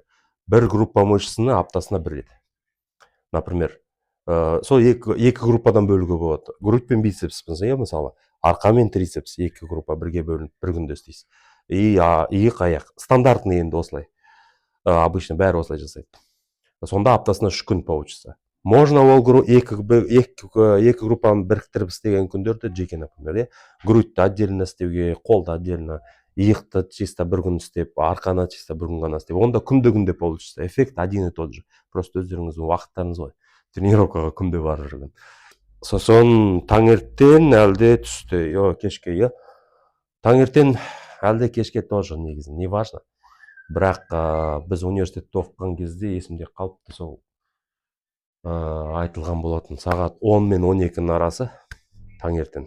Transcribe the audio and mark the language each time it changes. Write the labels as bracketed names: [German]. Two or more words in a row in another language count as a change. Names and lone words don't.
[Kazakh] Бір [Russian] группа мышцаны [Kazakh] аптасына бір рет. Например, сол екі группадан бөлуге болады. Грудь пен бицепс мысалы, арқа мен трицепс екі группа бірге бөлініп бір күнде істейсіз. Иық аяқ стандартный енді осылай. Обычно бәрі осылай жасайды. Сонда аптасына 3 күн получится. Можно ол екі группаны біріктіріп істеген күндерді жеке, например, грудьті отдельно істеуге, қолды отдельно, иықты чисто бір күн істеп, арқаны чисто бір күн ғана істеп, онда күнде получится. [Russian] Эффект один и тот же. Просто [Kazakh] өздеріңіздің уақыттарыңыз ғой. Тренировкаға күнде барып жүрген. Сосын таңертең әлде түсте, кешке, таңертең әлде кешке тоже негізі, [Russian] не важно. [Kazakh] Бірақ біз университетте оқыған кезде есімде қалыпты, сол айтылған болатын, сағат 10 мен 12-нің арасы таңертең.